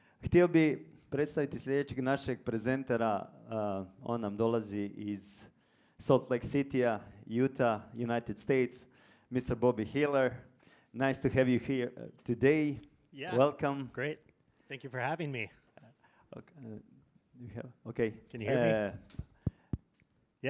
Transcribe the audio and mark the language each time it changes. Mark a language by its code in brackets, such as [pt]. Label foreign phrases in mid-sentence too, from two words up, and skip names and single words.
[hr] Htio bi predstaviti sljedećeg našeg prezentera. On nam dolazi iz Salt Lake City, Utah, United States, Mr. Bobby Hiller. [en] Nice to have you here today. Yeah. Welcome. Great. Thank you for having me. Okay. Can you hear me? Yeah.